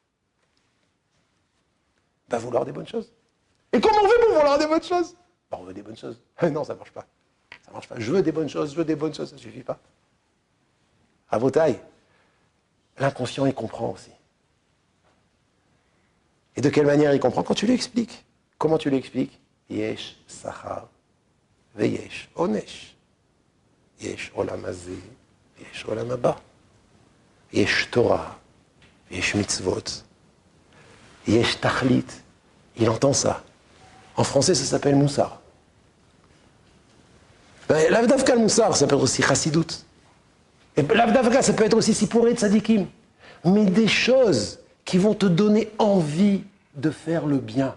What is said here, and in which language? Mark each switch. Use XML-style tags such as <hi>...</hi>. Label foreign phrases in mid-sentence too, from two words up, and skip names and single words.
<fr>Ben, vouloir des bonnes choses. Et comment on fait pour vouloir des bonnes choses? Ben, on veut des bonnes choses. Non, ça ne marche pas. Ça ne marche pas. Je veux des bonnes choses, ça ne suffit pas. À vos tailles, l'inconscient, il comprend aussi. Et de quelle manière il comprend? Quand tu lui expliques. Comment tu lui expliques?</fr> <he>יש שכר ויש עונש. יש עולם הזה, יש עולם הבא. יש תורה, יש מצוות, יש תכלית.</he> <fr>Il entend ça. En français, ça s'appelle moussar. L'avdavka, le moussar, ça peut être aussi chassidout. Et l'avdavka, ça peut être aussi sipouré de tzadikim. Mais des choses qui vont te donner envie de faire le bien.</fr>